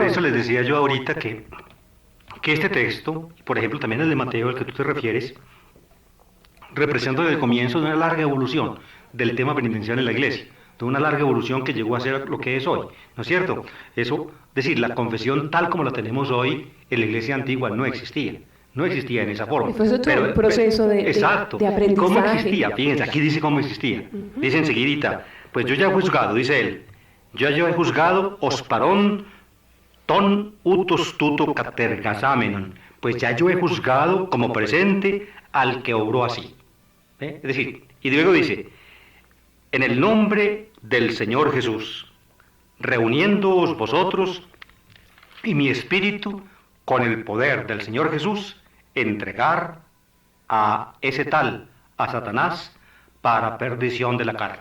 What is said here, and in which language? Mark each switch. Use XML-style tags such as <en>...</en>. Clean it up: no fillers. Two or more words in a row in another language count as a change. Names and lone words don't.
<es>Por eso les decía yo ahorita que este texto, por ejemplo, también el de Mateo, al que tú te refieres, representa el comienzo de una larga evolución del tema penitencial en la iglesia, de una larga evolución que llegó a ser lo que es hoy, ¿no es cierto? Eso, es decir, la confesión tal como la tenemos hoy en la iglesia antigua no existía en esa forma. Fue otro proceso de aprendizaje. ¿Cómo existía? Fíjense, aquí dice cómo existía. Dice enseguidita, pues yo ya he juzgado, dice él, yo he juzgado</es> <el>ὡς παρὼν τὸν οὕτως τοῦτο κατεργασάμενον,</el> <es>pues ya yo he juzgado como presente al que obró así. Es decir, y luego dice, en el nombre del Señor Jesús, reuniéndoos vosotros y mi espíritu con el poder del Señor Jesús, entregar a ese tal, a Satanás, para perdición de la carne.</es>